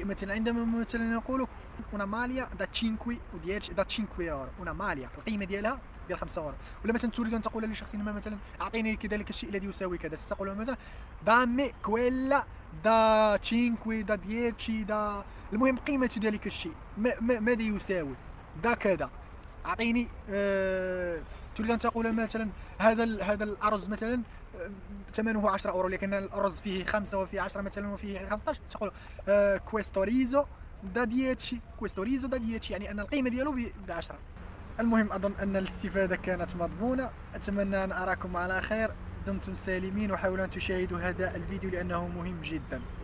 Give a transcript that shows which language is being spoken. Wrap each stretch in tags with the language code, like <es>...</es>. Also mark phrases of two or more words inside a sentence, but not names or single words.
<ar>مثلا عندما مثلا نقول</ar> <it>una maglia da 5</it> <ar>و</ar> <it>10 da 5 euro، una maglia</it> <ar>القيمه ديالها ديال 5 اورو. ولا مثلا تريد ان تقول لشخص ما مثلا اعطيني كذلك الشيء الذي يساوي كذا، ستقول مثلا</ar> <it>dammi quella da 5 da 10 da،</it> <ar>المهم قيمه ذلك الشيء ماذا يساوي، دا كذا اعطيني. تريد ان تقول مثلا هذا الارز مثلا ثمنه 10 اورو، لكن الارز فيه 5 وفيه 10 مثلا وفيه 15، تقول</ar> <it>questo riso da 10، questo riso da 10،</it> <ar>يعني ان القيمه ديالو ب 10. المهم اظن ان الاستفاده كانت مضمونه. اتمنى ان اراكم على خير. دمتم سالمين، وحاولوا ان تشاهدوا هذا الفيديو لانه مهم جدا.</ar>